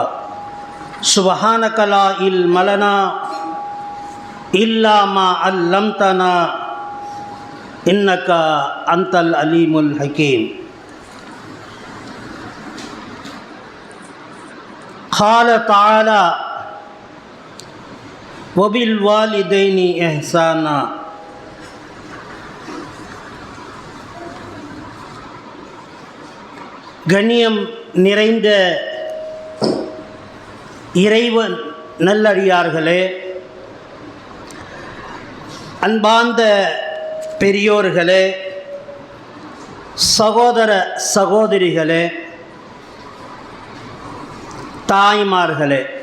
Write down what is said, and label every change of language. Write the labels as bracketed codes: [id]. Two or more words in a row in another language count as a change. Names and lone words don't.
[ar] سبحانك لا علم لنا إلا ما علمتنا إنك أنت العليم الحكيم. قال تعالى وبالوالدين إحسانا. [ta] கண்ணியம் நிறைந்த இறைவன் நல்லடியார்களே, அன்பார்ந்த பெரியோர்களே, சகோதர சகோதரிகளே, தாய்மார்களே,